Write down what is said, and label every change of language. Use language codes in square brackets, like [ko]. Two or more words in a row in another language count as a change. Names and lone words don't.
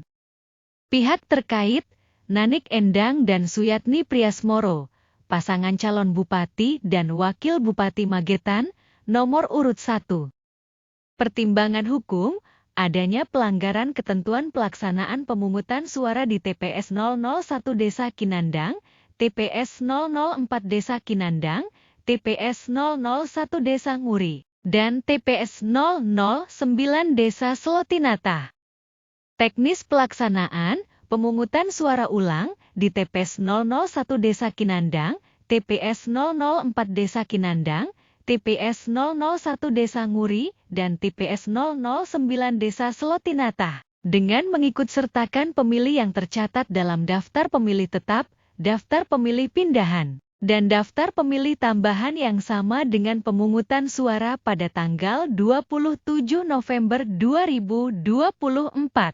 [id] Pihak terkait, Nanik Endang dan Suyatni Priasmoro, pasangan calon Bupati dan Wakil Bupati Magetan, nomor urut 1. Pertimbangan hukum, adanya pelanggaran ketentuan pelaksanaan pemungutan suara di TPS 001 Desa Kinandang, TPS 004 Desa Kinandang, TPS 001 Desa Nguri, dan TPS 009 Desa Selotinata. Teknis pelaksanaan, pemungutan suara ulang di TPS 001 Desa Kinandang, TPS 004 Desa Kinandang, TPS 001 Desa Nguri, dan TPS 009 Desa Selotinata, dengan mengikutsertakan pemilih yang tercatat dalam daftar pemilih tetap, daftar pemilih pindahan, dan daftar pemilih tambahan yang sama dengan pemungutan suara pada tanggal 27 November 2024.